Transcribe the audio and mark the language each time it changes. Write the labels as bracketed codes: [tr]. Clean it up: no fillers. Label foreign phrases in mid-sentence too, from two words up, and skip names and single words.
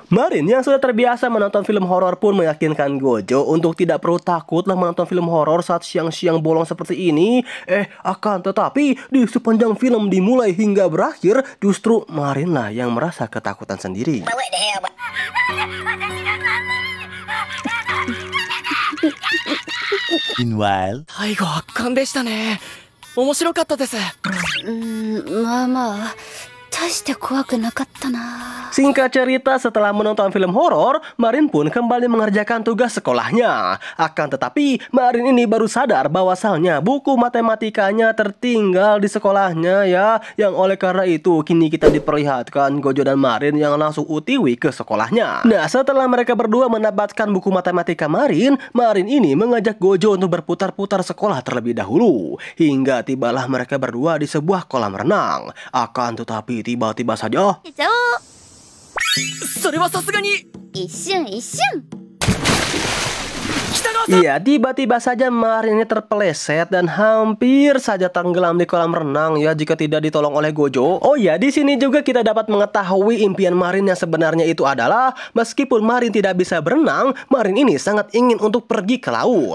[id] Marin yang sudah terbiasa menonton film horor pun meyakinkan Gojo untuk tidak perlu takut lah menonton film horor saat siang-siang bolong seperti ini. Akan tetapi di sepanjang film dimulai hingga berakhir, justru Marin lah yang merasa ketakutan sendiri. Meanwhile. [ja] 最後圧巻でしたね。面白かったです。まあまあ、大して怖くなかったな。 [id] Singkat cerita, setelah menonton film horor, Marin pun kembali mengerjakan tugas sekolahnya. Akan tetapi, Marin ini baru sadar bahwasannya buku matematikanya tertinggal di sekolahnya ya. Yang oleh karena itu, kini kita diperlihatkan Gojo dan Marin yang langsung UTW ke sekolahnya. Nah, setelah mereka berdua mendapatkan buku matematika Marin, Marin ini mengajak Gojo untuk berputar-putar sekolah terlebih dahulu. Hingga tibalah mereka berdua di sebuah kolam renang. Akan tetapi, tiba-tiba saja... [ja] それはさすがに。一瞬。 [id] Iya, tiba-tiba saja Marin ini terpeleset dan hampir saja tenggelam di kolam renang ya jika tidak ditolong oleh Gojo. Oh ya, di sini juga kita dapat mengetahui impian Marin yang sebenarnya itu adalah meskipun Marin tidak bisa berenang, Marin ini sangat ingin untuk pergi ke laut.